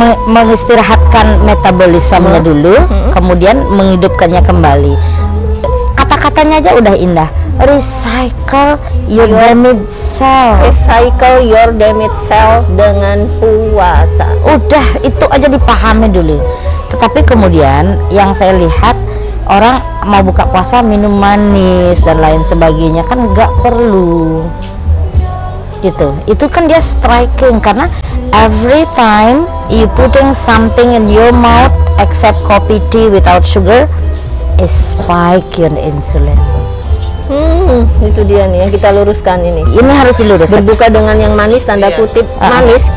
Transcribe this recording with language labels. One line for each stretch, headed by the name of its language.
Indonesian: mengistirahatkan metabolismenya dulu, kemudian menghidupkannya kembali. Kata-katanya aja udah indah.
English: Recycle your damaged cell. Recycle your damaged cell
Indonesian: dengan puasa. Udah, itu aja dipahami dulu. Tetapi kemudian yang saya lihat, orang mau buka puasa minum manis dan lain sebagainya, kan nggak perlu gitu. Itu kan dia striking, karena
English: every time you putting something in your mouth except coffee tea without sugar is spike your insulin.
Indonesian: Itu dia nih yang kita luruskan ini. Ini harus diluruskan. Berbuka dengan yang manis, tanda kutip manis.